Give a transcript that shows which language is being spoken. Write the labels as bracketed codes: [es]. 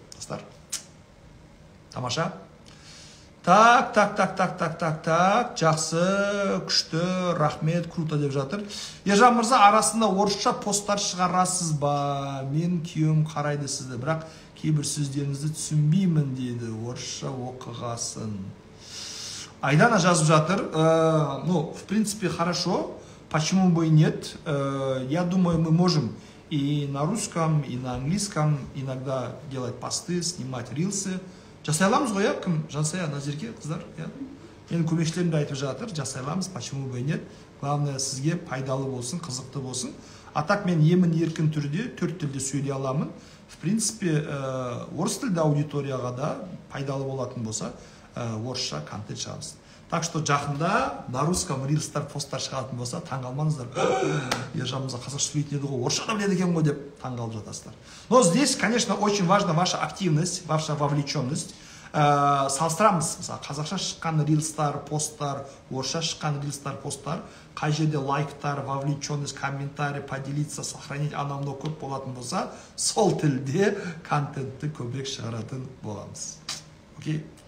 [kk] Достар, тамаша. Так, жақсы, күшті, рахмет, круто деп жатыр. Ержан мырза, арасында орысша посттар шығарасыз ба? Мен күйеуім қарайды сізді, бірақ кейбір сөздеріңізді түсінбеймін дейді, орысша оқығасын. Айдана жазып жатыр. [ru] Ну, в принципе, хорошо. Почему бы и нет? Я думаю, мы можем и на русском, и на английском, иногда делать посты, снимать рилсы. [kk] Жасай аламыз ғой, кім? Жансая, Назерке, қыздар, менің көмекшілерім де айтып жатыр, жасай аламыз, [ru] почему бы нет? [kk] Главное, сізге пайдалы болсын, қызықты болсын. А так мен емін-еркін түрде 4 тілде сөйлей аламын. [ru] В принципе, [kk] орыс тілді аудиторияға да пайдалы болатын болса, орысша контент шығамыз. [ru] Так что [kk] жақында [ru] на русском [kk] рилстар, посттар шығатын болса, таңғалмаңыздар. Ержанымызға қазақша сөйлейтін еді ғой, орысша да біледі екен ғой деп таңғалып жатасыздар. [ru] Но здесь, конечно, очень важна ваша активность, ваша вовлеченность. [kk] Салыстырамыз, қазақша шыққан рилстар, посттар, орысша шыққан рилстар, посттар, қай жерде лайктар, [ru] вовлеченность, комментарий, поделиться, сохранить, [kk] анау көп болатын болса, сол тілде контентті көбірек шығаратын боламыз. Окей?